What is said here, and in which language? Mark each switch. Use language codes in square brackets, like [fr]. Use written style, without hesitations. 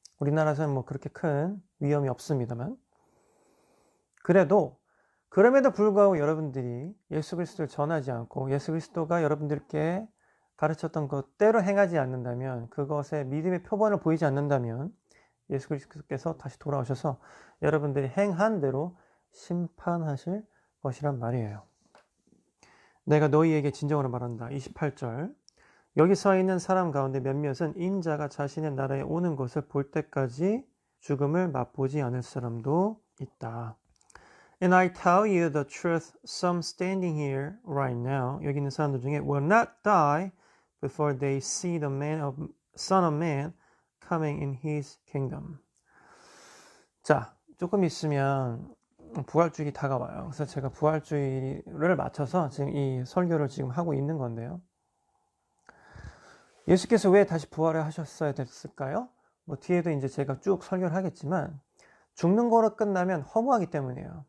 [ko] 우리나라에서는 뭐 그렇게 큰 위험이 없습니다만 그럼에도 불구하고 여러분들이 예수 그리스도를 전하지 않고 예수 그리스도가 여러분들께 가르쳤던 것대로 행하지 않는다면 그것에 믿음의 표본을 보이지 않는다면 예수 그리스도께서 다시 돌아오셔서 여러분들이 행한 대로 심판하실 것이란 말이에요. 내가 너희에게 진정으로 말한다. 28절 여기 서 있는 사람 가운데 몇몇은 인자가 자신의 나라에 오는 것을 볼 때까지 죽음을 맛보지 않을 사람도 있다. [en] And I tell you the truth, some standing here right now, [ko] 여기 있는 사람들 중에 [en] will not die before they see the Son of Man coming in his kingdom. [ko] 자, 조금 있으면 부활주일이 다가와요. 그래서 제가 부활주일을 맞춰서 지금 이 설교를 지금 하고 있는 건데요. 예수께서 왜 다시 부활을 하셨어야 됐을까요? 뭐 뒤에도 이제 제가 쭉 설교를 하겠지만 죽는 거로 끝나면 허무하기 때문이에요.